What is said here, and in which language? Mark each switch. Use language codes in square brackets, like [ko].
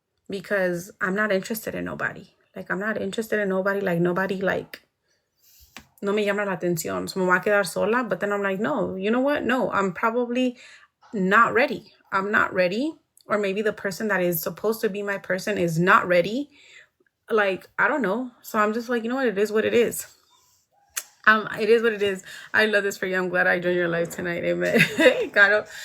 [en] Because I'm not interested in nobody. Like, I'm not interested in nobody. Like, nobody, like, [es] no me llama la atención. So me voy a quedar sola. [en] But then I'm like, no, you know what? No, I'm probably not ready. I'm not ready. or maybe the person that is supposed to be my person is not ready. Like, I don't know. So I'm just like, you know what? It is what it is. It is what it is. I love this for you. I'm glad I joined your live tonight. Amen. Got it.